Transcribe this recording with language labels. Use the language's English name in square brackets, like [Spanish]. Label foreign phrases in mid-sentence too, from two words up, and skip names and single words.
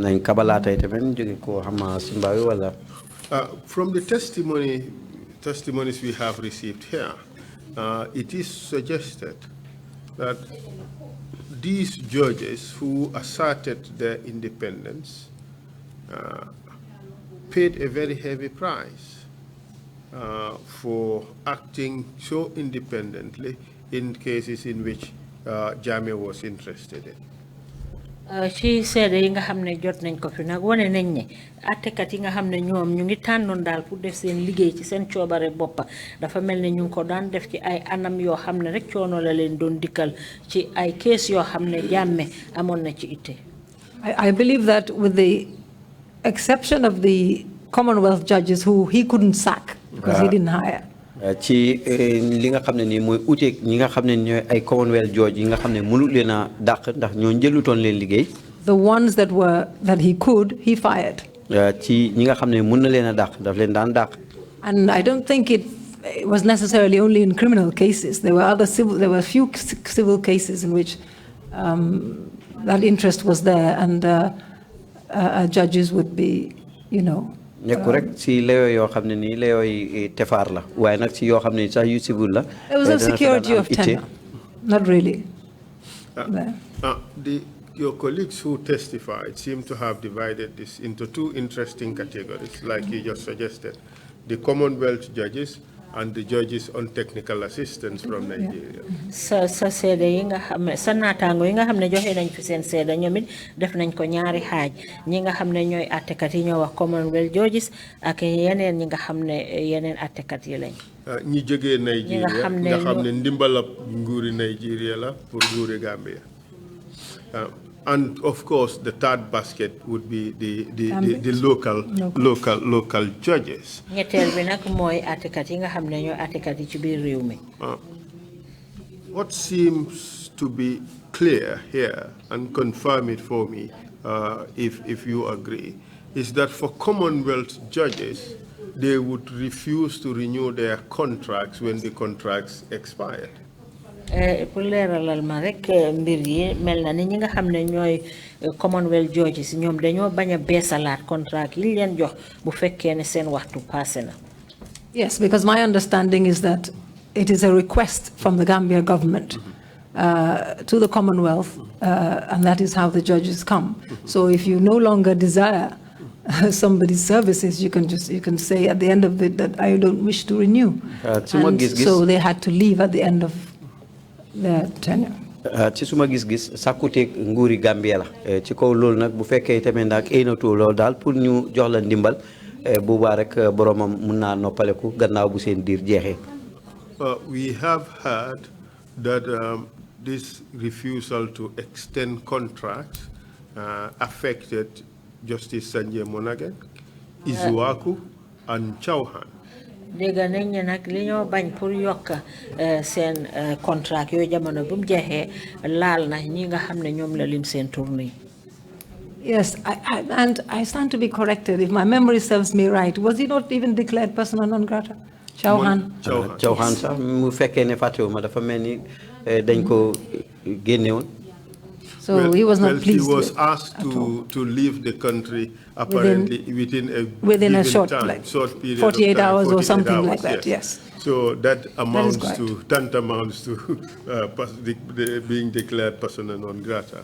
[English] From the testimonies we have received here, it is suggested that these judges who asserted their independence paid a very heavy price for acting so independently in cases in which Jammeh was interested in. [Wolof] Ci seede yi nga xam ne jot nañ ko fi nag wane nañ ne attekat yi nga xam ne ñoom ñu ngi tànnoon daal pour def seen liggéey ci seen coobare boppa dafa mel ne ñu ngi ko daan def ci ay anam yoo xam ne rek coono la leen doon dikkal ci ay kees yoo xam ne Jammeh amoon na ci itte. [English] I believe that with the exception of the Commonwealth judges who he couldn't sack because he didn't hire. [Wolof] ci li nga xam ne nii mooy uteeg ñi nga xam ne ñooy ay [English] Commonwealth judge [Wolof] yi nga xam ne mënul leen a dàq ndax ñoo jëlutoon leen liggéey. [English] The ones that he could, he fired. [Wolof] ci ñi nga xam ne mën na leen a dàq daf leen daan dàq. [English] And I don't think it was necessarily only in criminal cases. There were a few civil cases in which that interest was there, and judges would be, [Wolof] nekku rek si layo yoo xam ne nii layo yi tefaar la waaye nag si yoo xam ne sax yu civil la. [English] It was a security of tenure, not really. Your colleagues who testified seem to have divided this into two interesting categories, like you just suggested: the Commonwealth judges and the judges on technical assistance from Nigeria. [Wolof] Sa seede yi nga xam ne sa naataango yi nga xam ne joxe nañ fi seen seede ñoom it def nañ ko ñaari xaaj ñi nga xam ne ñooy attekat yi ñoo wax [English] Commonwealth judges [Wolof] ak yeneen ñi nga xam ne yeneen attekat yi lañ. ñi jógee Nigeria nga xam ne ndimbalab nguuri Nigeria la pour nguuri Gambia. [English] And of course, the third basket would be the local judges. What seems to be clear here, and confirm it for me, if you agree, is that for Commonwealth judges, they would refuse to renew their contracts when the contracts expired. [Wolof] Pour leeralal ma rek mbir yi mel na ni ñi nga xam ne ñooy [English] Commonwealth judges [Wolof] ñoom dañoo bañ a beesalaat contract yi leen jox bu fekkee ne seen waxtu passé na. [English] Yes, because my understanding is that it is a request from the Gambia government to the Commonwealth, and that is how the judges come. So if you no longer desire somebody's services, you can say at the end of it that I don't wish to renew. So they had to leave at the end of their tenure. [Wolof] ci suma gis-gis sàkkuteeg nguuri Gambia la ci kaw loolu nag bu fekkee tamit nag aynatu loolu daal pour ñu jox la ndimbal boobaa rek boromam mun naa noppaleku gannaaw bu seen diir jeexee. [English] We have heard that this refusal to extend contracts affected Justice Sanjay Monageng, Isuaku, and Chauhan. [Wolof] dégg nañ ne nag li ñoo bañ pour yokk seen contract yooyu jamono bu mu jeexee laal na ñi nga xam ne ñoom la lim seen tournée. [English] Yes, and I stand to be corrected if my memory serves me right. Was he not even declared [Latin] persona non grata? [English] Chauhan. [Wolof] Chauhan sax mu fekkee ne Fatou ma dafa mel ni dañ ko génne woon. [English] So he was not pleased. He was asked to leave the country apparently within a short period 48 of time, hours or something hours, like that. Yes. So that amounts to tantamounts to being declared [Latin] persona non grata.